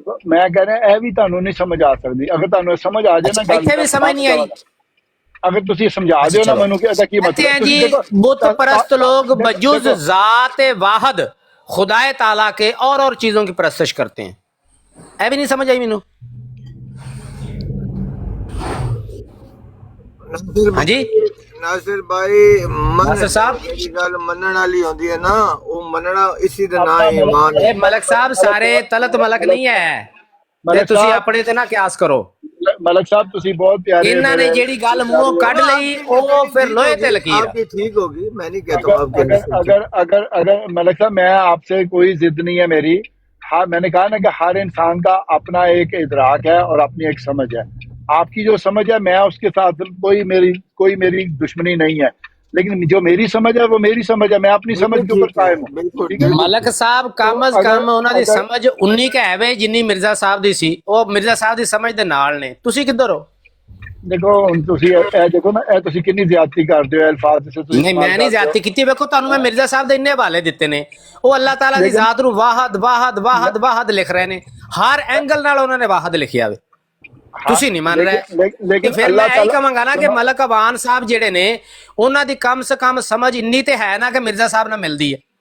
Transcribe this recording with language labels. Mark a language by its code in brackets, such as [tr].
[pa] ਮੈਂ ਕਹਿ ਰਿਹਾ ਇਹ ਵੀ ਤੁਹਾਨੂੰ ਨਹੀਂ ਸਮਝ ਆ ਸਕਦੀ। ਅਗਰ ਤੁਹਾਨੂੰ ਸਮਝ ਆ ਜਾਏ ਨਾ ਗੱਲ, ਇੱਥੇ ਵੀ ਸਮਝ ਨਹੀਂ ਆਈ। ਅਗਰ ਤੁਸੀਂ ਸਮਝਾ ਦਿਓ ਨਾ ਮੈਨੂੰ ਕਿ ਇਹਦਾ ਕੀ ਮਤਲਬ ਹੈ। [ur] ਜੀ ਬੁੱਤ ਪਰਸਤ ਲੋਗ ਬਜੁਜ਼ ਜ਼ਾਤ ਵਾਹਿਦ خدائے تعالیٰ کے اور چیزوں کی پرستش کرتے ہیں. [pa] اے بھی نہیں سمجھ آئی مینوں؟ ہاں جی ناصر بھائی ناصر صاحب جی گل منن والی ہوندی ہے نا، وہ مننا اسی دا نام ہے ایمان. اے ملک صاحب سارے تلت ملک نہیں ہے تے ملک تسی صاحب اپنے تے نہ قیاس کرو. ملک صاحب تسی بہت پیارے انہاں نے جیڑی گل منہوں کڈ لئی او پھر لوہے تے لکیر. [ur] آپ کی ٹھیک ہوگی، میں نہیں کہتا ہوں آپ کے اگر ملک صاحب میں آپ سے کوئی ضد نہیں ہے میری. ہاں میں نے کہا نا کہ ہر انسان کا اپنا ایک ادراک ہے اور اپنی ایک سمجھ ہے. آپ کی جو سمجھ ہے میں اس کے ساتھ کوئی میری دشمنی نہیں ہے، لیکن جو میری سمجھ ہے وہ میری سمجھ ہے، میں اپنی سمجھ کے اوپر قائم ہوں. ٹھیک ہے [pa] ملک صاحب کم از کم انہاں دی سمجھ انی کہ ہے جنی مرزا صاحب دی سی، او مرزا صاحب دی سمجھ دے نال نے. تسی کدھر ہو؟ دیکھو ہن تسی اے دیکھو نا، اے تسی کنی زیادتی کردے ہو الفاظ سے. نہیں میں نہیں زیادتی کیتی. ویکھو تانوں میں مرزا صاحب دے اننے حوالے دتے نے، او اللہ تعالیٰ دی ذات نو واحد واحد واحد واحد لکھ رہے نے. ہر اینگل نال انہوں نے واحد لکھیا وے. تسی نہیں مان رہے. [ur] لیکن [pa] پھر میں یہی کہاں گا نا کہ ملک عوان صاحب جڑے نے انہاں دی کم سے کم سمجھ انی تے ہے نا کہ مرزا صاحب نہ ملدی ہے.